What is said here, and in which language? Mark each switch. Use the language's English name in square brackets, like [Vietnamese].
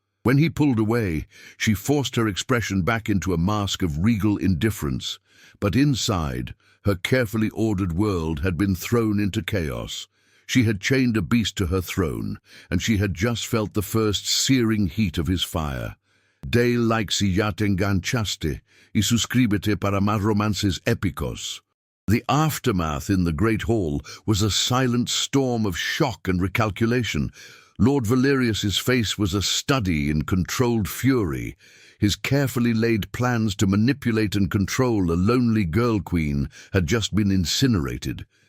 [English] When he pulled away, she forced her expression back into a mask of regal indifference, but inside, her carefully ordered world had been thrown into chaos. She had chained a beast to her throne, and she had just felt the first searing heat of his fire. [Spanish] "Dei like si ya te enganchaste, y suscríbete para más romances épicos." [English] The aftermath in the Great Hall was a silent storm of shock and recalculation. Lord Valerius's face was a study in controlled fury. His carefully laid plans to manipulate and control a lonely girl queen had just been incinerated.